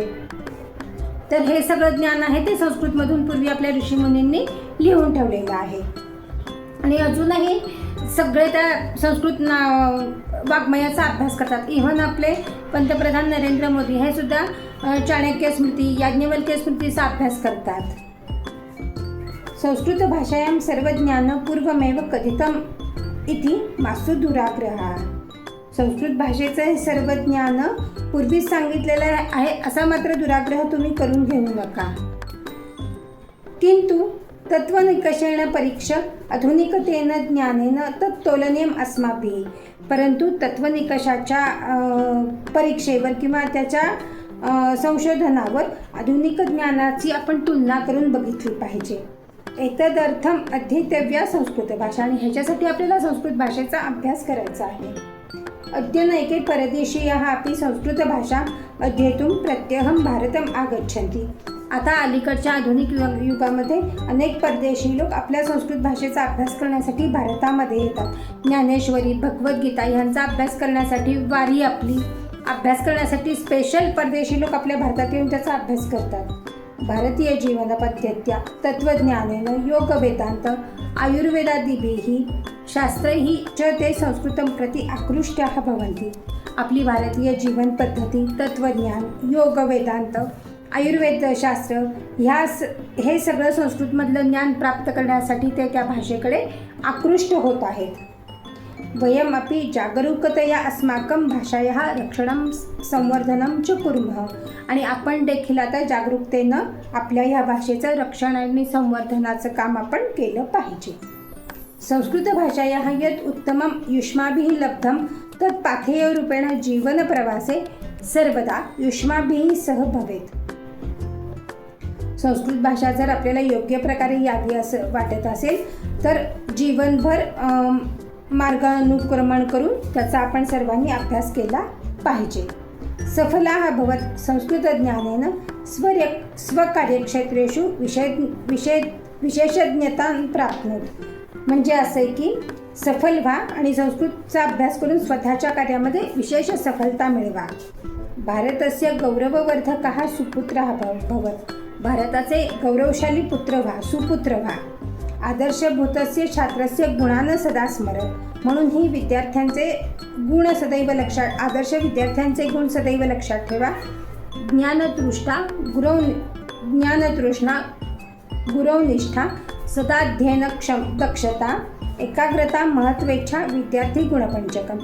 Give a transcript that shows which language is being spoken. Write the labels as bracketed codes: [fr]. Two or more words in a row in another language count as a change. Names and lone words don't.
[mr] तर हे सगळं ज्ञान आहे ते संस्कृतमधून पूर्वी आपल्या ऋषीमुनींनी लिहून ठेवलेलं आहे। आणि अजूनही सगळे त्या संस्कृत वाङ्मयाचा अभ्यास करतात। इव्हन आपले पंतप्रधान नरेंद्र मोदी हे सुद्धा चाणक्य स्मृती, याज्ञवल्क्य स्मृतीचा अभ्यास करतात। [sa] संस्कृत भाषायां सर्वज्ञान पूर्वमेव कथितम इति मास्तु दुराग्रह। [mr] संस्कृत भाषेचं हे सर्व ज्ञान पूर्वीच सांगितलेलं आहे असा मात्र दुराग्रह तुम्ही करून घेऊ नका। [sa] किंतु तत्वनिकषेण परीक्ष आधुनिकतेन ज्ञानेन तत्तोलनीयम अस्माभिः। [mr] परंतु तत्वनिकषाच्या परीक्षेवर किंवा त्याच्या संशोधनावर आधुनिक ज्ञानाची आपण तुलना करून बघितली पाहिजे। [sa] एतदर्थम अध्येतव्या संस्कृत भाषा, [mr] आणि ह्याच्यासाठी आपल्याला संस्कृत भाषेचा अभ्यास करायचा आहे। [sa] अद्यनैके परदेशीयाः अपि संस्कृतभाषा अध्येतुं प्रत्यहं भारतम् आगच्छन्ति। [mr] आता अलीकडच्या आधुनिक युगामध्ये अनेक परदेशी लोक आपल्या संस्कृत भाषेचा अभ्यास करण्यासाठी भारतामध्ये येतात। ज्ञानेश्वरी, भगवद्गीता यांचा अभ्यास करण्यासाठी, वारी आपली अभ्यास करण्यासाठी स्पेशल परदेशी लोक आपल्या भारतात येऊन त्याचा अभ्यास करतात। [sa] भारतीय जीवन पद्धत्या तत्त्वज्ञानेन योगवेदान्त आयुर्वेदादिभिः शास्त्रैः च ते संस्कृतं प्रति आकृष्टाः भवन्ति। [mr] आपली भारतीय जीवन पद्धती, तत्त्वज्ञान, योग वेदांत, आयुर्वेदशास्त्र हे सगळं संस्कृतमधलं ज्ञान प्राप्त करण्यासाठी ते त्या भाषेकडे आकृष्ट होत आहेत। [sa] वयमपि जागरूकतया अस्माकं भाषायाः रक्षणं संवर्धनं च कुर्मः। [mr] आणि आपण देखील आता जागरूकतेनं आपल्या ह्या भाषेचं रक्षण आणि संवर्धनाचं काम आपण केलं पाहिजे। [sa] संस्कृतभाषायाः यत् उत्तमं युष्माभिः लब्धं तत् पाथेयरूपेण जीवनप्रवासे सर्वदा युष्माभिः सह भवेत्. [mr] संस्कृत भाषा जर आपल्याला योग्य प्रकारे यावी असं वाटत असेल तर जीवनभर मार्गानुक्रमण करून त्याचा आपण सर्वांनी अभ्यास केला पाहिजे. [sa] सफलाः भवत् संस्कृतज्ञानेन स्वकार्यक्षेत्रेषु विशेषज्ञतां प्राप्नोत्. [mr] म्हणजे असं आहे की सफल व्हा आणि संस्कृतचा अभ्यास करून स्वतःच्या कार्यामध्ये विशेष सफलता मिळवा. [sa] भारतस्य गौरववर्धकः सुपुत्रः भवत्. [mr] भारताचे गौरवशाली पुत्र व्हा, सुपुत्र व्हा. [sa] आदर्शभूतस्य छात्रस्य गुणान् सदा स्मरत्. [mr] म्हणून ही विद्यार्थ्यांचे गुण सदैव लक्षात आदर्श विद्यार्थ्यांचे गुण सदैव लक्षात ठेवा. [sa] ज्ञानतृष्णा गुरवनिष्ठा सदाध्ययनक्षम दक्षता एकाग्रता महत्त्वेच्छा विद्यार्थी गुणपंचकम.